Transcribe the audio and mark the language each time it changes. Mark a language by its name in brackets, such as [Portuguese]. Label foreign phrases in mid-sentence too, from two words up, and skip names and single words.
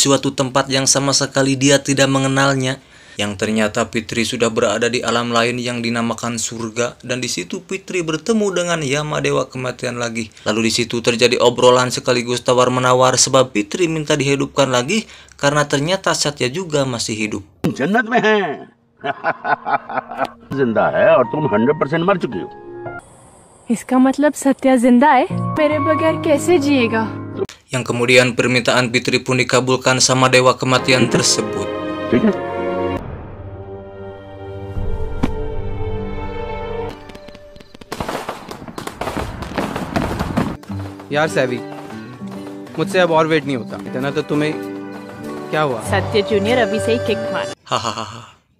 [Indonesian] suatu tempat yang sama sekali dia tidak mengenalnya, yang ternyata Fitri sudah berada di alam lain yang dinamakan surga, dan di situ Fitri bertemu dengan Yama Dewa Kematian lagi. Lalu di situ terjadi obrolan sekaligus tawar-menawar sebab Fitri minta dihidupkan lagi karena ternyata Satya juga masih hidup. [Hindi] जन्नत में है. जिंदा है और तुम 100% मर चुकी हो. इसका मतलब सत्या जिंदा है? मेरे बगैर कैसे जिएगा? [Indonesian] Yang kemudian permintaan Fitri pun dikabulkan sama Dewa Kematian tersebut. [Hindi] यार सैवी, मुझसे अब और वेट नहीं होता. इतना तो तुम्हें क्या हुआ? सत्य जूनियर अभी से ही किक मार.